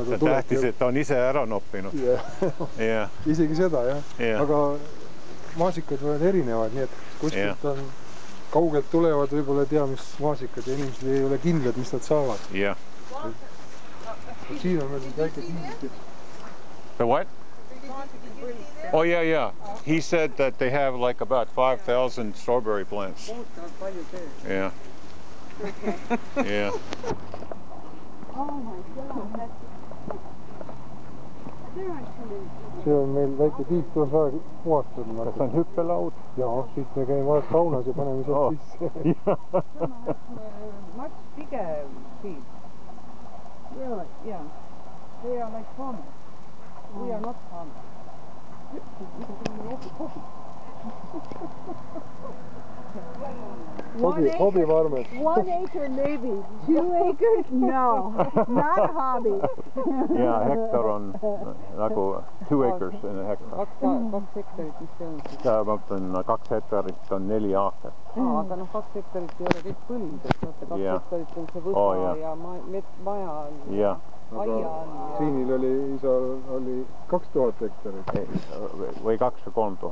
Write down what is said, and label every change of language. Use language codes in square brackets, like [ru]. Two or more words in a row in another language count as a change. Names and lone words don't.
[et] Tähtis, et ta on ise ära noppinud. Isegi seda, jah. Aga maasikad võivad erinevad, nii et kuskilt on kaugelt tulevad, võib-olla ei tea, mis maasikad ja inimesed ei ole kindlad, mis nad saavad. Siin on meil väike tiik. [en] The what? Oh, yeah. He said that they have like about 5,000 strawberry plants. Yeah. Yeah. Oh my God. [et] See on meil väike tiik, tuleb väga puhastada. Kas on hüppelaud? Jaa, siit me käime vahest saunas ja paneme sealt sisse. [en] Much bigger field. Really? Yeah. They are like farmers. We are not farmers. Hobby farmers. 1 acre maybe. 2 acres? No. Not a hobby. [et] Yeah, hektar on nagu 2 [en] acres in a hektar. [et] 2 hektarit, mis see on siis? Ma mõtlen, 2 hektarit on 4 aastat. Aga 2 hektarit ei ole kõik põld, et 2 hektarit on see võsa ja maja on. Jah. Siinil oli 2000 hektarit. Või 2 või 3000.